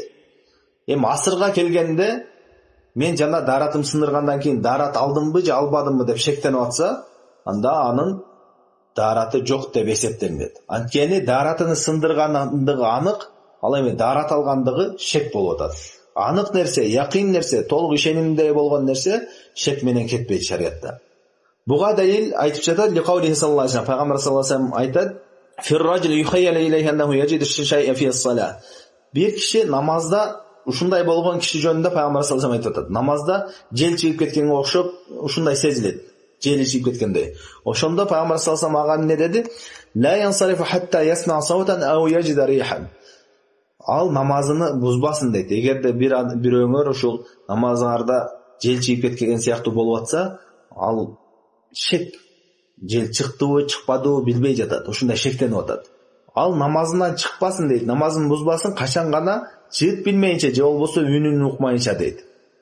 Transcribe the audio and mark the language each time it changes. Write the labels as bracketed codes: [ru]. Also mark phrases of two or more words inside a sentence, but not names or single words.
[ky] Эми асырга келгенде мен жана даратым сындыргандан кийин дарат алдымбы же албадымбы деп шектенип атса, анда анын дараты жок деп эсептелет. Анткени даратыны сындыргандыгы анык, ал эми дарат алгандыгы шек болуп атат. Анык нерсе, якин нерсе, толук ишенимде болгон нерсе шек менен кетпейт шариатта. Буга далил айтып жатат, [ar] لقوله صلى الله عليه وسلم, пайгамбар صلى الله عليه وسلم айтат: "في الرجل يخيل إليه أنه يجد الشيء في الصلاة." [ky] Бир киши намазда ушундай болгон киши жөнүндө пайгамбар [ar] صلى الله عليه وسلم [ky] айтып атат. Намазда жел чыгып кеткенге окшоп ушундай сезилет. Жел чыгып кеткендей. Ошондо пайгамбар [ar] صلى الله عليه وسلم [ky] ага эмне деди? [ar] "لا ينصرف حتى يسمع صوتا أو يجد ريحا." [ky] Ал намазыны бузбасын дейт. Эгерде бирөөңөр ушул намазыңарда жел чыгып кеткен сыяктуу болуп атса, ал шек, жел чыктыбы, чыкпадыбы билбей жатат. Ушундай шектенип атат. Ал намазынан чыкпасын дейт. Намазын бузбасын, качан гана чыгып билмейинче же болбосо үнүн укмайынча дейт.